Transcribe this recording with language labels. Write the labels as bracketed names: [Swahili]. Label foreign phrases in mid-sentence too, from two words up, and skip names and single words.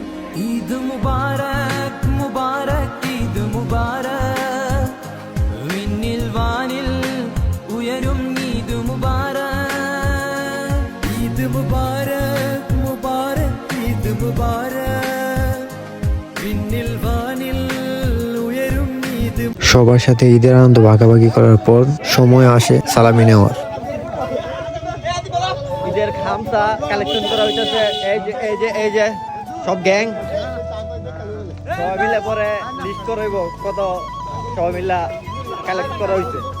[Arabic] عيد مبارك مبارك عيد مبارك [Malayalam] വിണ്ണിൽ വാനിൽ ഉയരും [Arabic] عيد مبارك عيد مبارك مبارك عيد مبارك [Malayalam] മുബാരക് ഈദ് മുബാരക് വിണ്ണിൽ വാനിൽ ഉയരും ഈദ്। [Bangla] সবার সাথে ঈদের আনন্দ ভাগাভাগি করার পর সময় আসে সালামি নেওয়ার। ঈদের খামসা কালেকশন করা হইতেছে। এই যে সব গ্যাং সবাই মিলে পরে লিস্ট করাইব কত সবাই মিলে কালেক্ট করা হয়েছে।